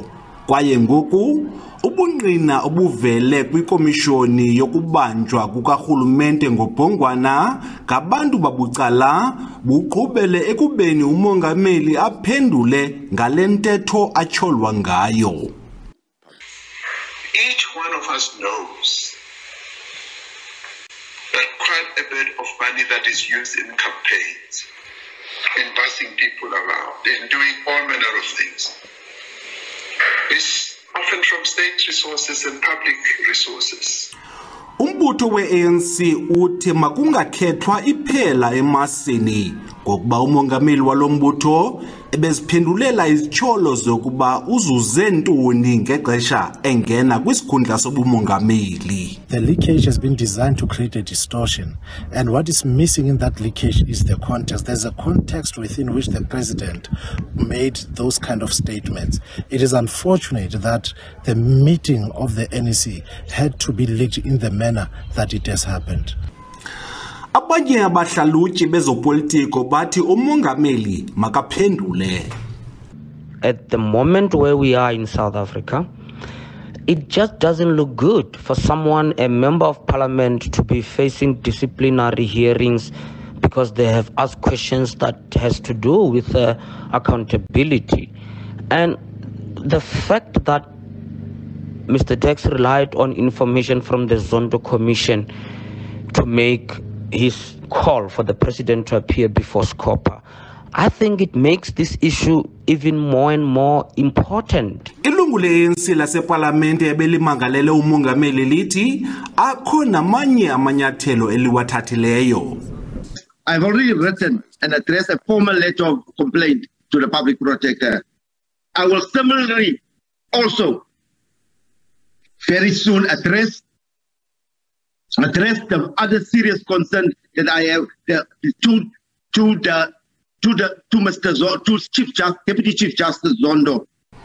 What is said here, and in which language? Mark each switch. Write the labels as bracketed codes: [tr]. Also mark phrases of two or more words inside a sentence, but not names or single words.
[xh] Kwaye ngoku ubungqina obuvele kwikomishoni yokubanjwa kukarhulumente ngobhongwana ngabantu babucala buqhubele ekubeni umongameli aphendule ngale ntetho atyholwa ngayo. [en] Each one of us knows that quite a bit of money that is used in campaigns, in busing people around, in doing all manner of things, is often from state resources and public resources. [xh] Umbutho we-ANC uthi makungakhethwa iphela emasini ngokuba umongameli walo mbutho ebeziphendulela izityholo zokuba uzuze ntoni ngexesha engena kwisikhundla sobumongameli. [en] The leakage has been designed to create a distortion, and what is missing in that leakage is the context. There's a context within which the president made those kind of statements. It is unfortunate that the meeting of the NEC had to be leaked in the manner that it has happened. [xh] Abanye abahlalutyi bezopolitiko bathi umongameli makaphendule. [en] At the moment where we are in South Africa, it just doesn't look good for someone, a member of parliament, to be facing disciplinary hearings because they have asked questions that has to do with accountability. And the fact that Mr. Dex relied on information from the Zondo Commission to make his call for the president to appear before SCOPA, I think it makes this issue even more and more important. [xh] Ilungu le-ANC laseParlamente ebelimangalele umongameli lithi akho namanye amanyathelo eliwathathileyo. [en] I've already written and addressed a formal letter of complaint to the public protector. I will similarly also very soon address the other serious concern that I have to Deputy Chief Justice Zondo.